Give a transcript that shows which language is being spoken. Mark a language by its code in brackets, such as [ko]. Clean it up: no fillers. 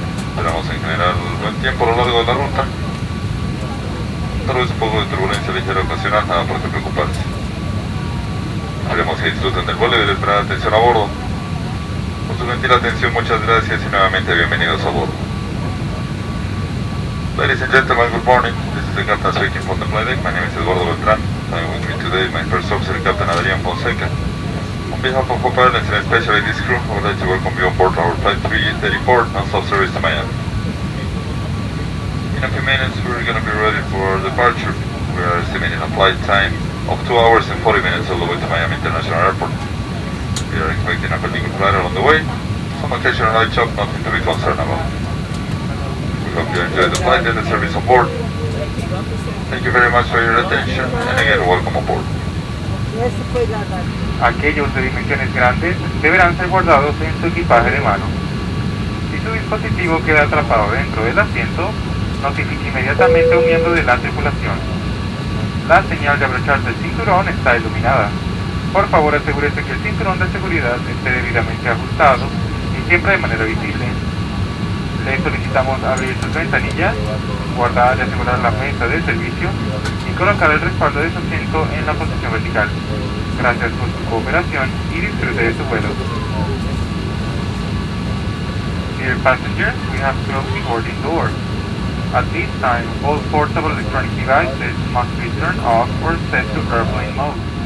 [es] Esperamos en general buen tiempo a lo largo de la ruta. Tal vez un poco de turbulencia ligera ocasional, nada por qué preocuparse. Esperemos que disfruten del vuelo y de la esperada atención a bordo. Por su gentil atención, muchas gracias y nuevamente bienvenidos a bordo. [en] Ladies and gentlemen, good morning. This is the captain speaking from the flight deck. My name is Eduardo Beltrán. I'm with me today, my first officer, Captain Adrián Fonseca. On behalf of Copa Airlines and especially this crew, I would like to welcome you on board our Flight 334 non-stop service to Miami. In a few minutes, we're going to be ready for our departure. We are estimating a flight time of 2 hours and 40 minutes all the way to Miami International Airport. We are expecting a pretty good flight along the way. Some occasional light shock, nothing to be concerned about. We hope you enjoy the flight and the service on board. Thank you very much for your attention, and again, welcome aboard. [es] Aquellos de dimensiones grandes deberán ser guardados en su equipaje de mano. Si su dispositivo queda atrapado dentro del asiento, notifique inmediatamente a un miembro de la tripulación. La señal de abrocharse el cinturón está iluminada. Por favor, asegúrese que el cinturón de seguridad esté debidamente ajustado y siempre de manera visible. Le solicitamos abrir sus ventanillas, guardar y asegurar la mesa de servicio y colocar el respaldo de su asiento en la posición vertical. Gracias por su cooperación y disfrute de su vuelo. [en] Dear passengers, we have closed the boarding door. At this time, all portable electronic devices must be turned off or set to airplane mode.